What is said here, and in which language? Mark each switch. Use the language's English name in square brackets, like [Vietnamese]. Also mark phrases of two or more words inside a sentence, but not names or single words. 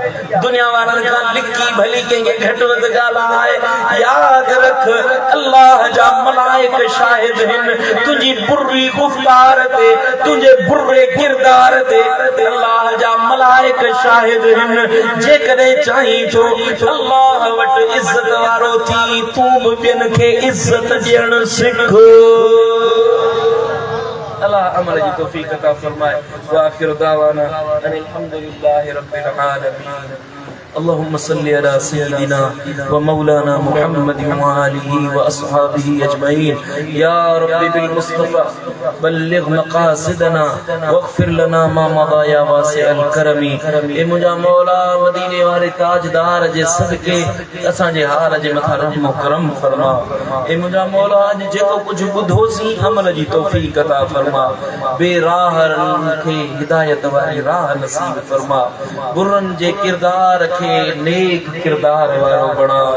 [Sindhi] दुनिया वारनि खां लिकी भली कंहिंखे घटि वधि ॻाल्हाए, यादि रख अल्लाह जा मलाइक शाहिद आहिनि तुंहिंजी बुरी गुफ़्तार ते, तुंहिंजे बुरे किरदार ते। अल्लाह जा मलाइक शाहिद आहिनि। जेकॾहिं चाहीं थो अल्लाह वटि इज़त वारो थी, तूं बि ॿियनि खे इज़त ॾियणु सिख। अल्लाह अमल जी तौफीक अता फरमाए। [Arabic] وآخر دعوانا أن الحمد لله رب العالمين. اللهم صل على سيدنا ومولانا محمد وآله وأصحابه أجمعين. يا رب بالمصطفى بلغ مقاصدنا واغفر لنا ما مضى يا واسع الكرم. [Sindhi] اے मुंहिंजा मौला मदीने वारे ताजदार जे सदके असांजे हाल जे मथां रहम करम फरमा। ए मुंहिंजा मौला अॼु जेको कुझु ॿुधोसीं अमल जी तौफीक अता फरमा। बेराहरनि खे हिदायत वारी राह नसीब फरमा। बुरनि जे किरदार खे नेक किरदार वारो बणाए।